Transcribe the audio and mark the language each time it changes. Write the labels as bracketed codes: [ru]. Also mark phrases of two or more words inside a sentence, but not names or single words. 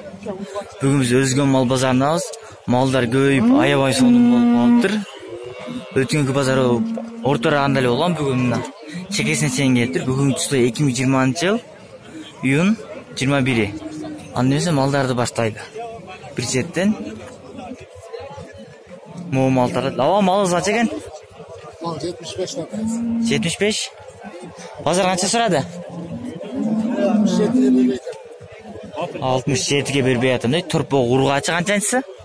[ky] Бүгүн биз Өзгөн мал базарындабыз. Малдар көбөйүп, аябай сонун болуп калыптыр. Өткөнкү базар ортора андай эле болгон, бүгүн чекесине чейин келиптир. Бүгүнкүсү 2020-жыл июнь 21. Анда эмесе малдарды баштайлы. Бир четтен Мол малтары. [kk] Ава малы қанша екен? 75 теңге. 75? Базар қанша сұрады? 67-ге бербей атам дейді. Тұрпо ургачы қаншанчысы?